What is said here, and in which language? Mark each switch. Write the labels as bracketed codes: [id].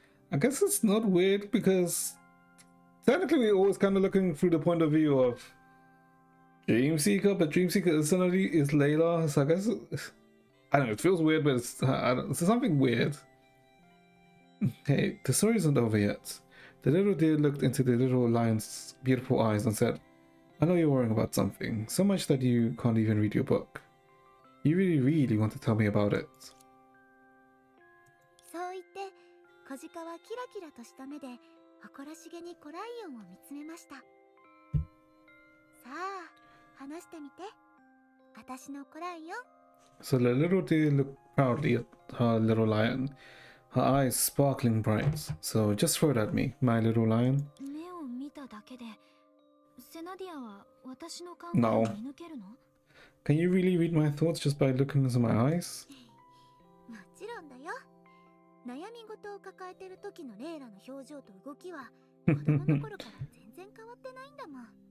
[en] I guess it's not weird because technically we're always kind of looking through the point of view of Dreamseeker, but Dreamseeker is Layla, so I guess I don't know, it feels weird, but it's something weird. Hey, the story isn't over yet. The little deer looked into the little lion's beautiful eyes and said, I know you're worrying about something, so much that you can't even read your book. You really want to tell me about it. [ja] そう言って小鹿はキラキラとした目で誇らしげにコライオンを見つめました。さあ話してみて。私のコライオン。 [en] So the little deer looked proudly at her little lion, her eyes sparkling bright. So just throw it at me, my little lion. [ja] 目を見ただけで、セナディアは私の考え [en] No. [ja] を見抜けるの？ [en] Can you really read my thoughts just by looking into my eyes? [ja] もちろんだよ。悩み事を抱えてる時のレイラの表情と動きは子供の頃から全然変わってないんだもん。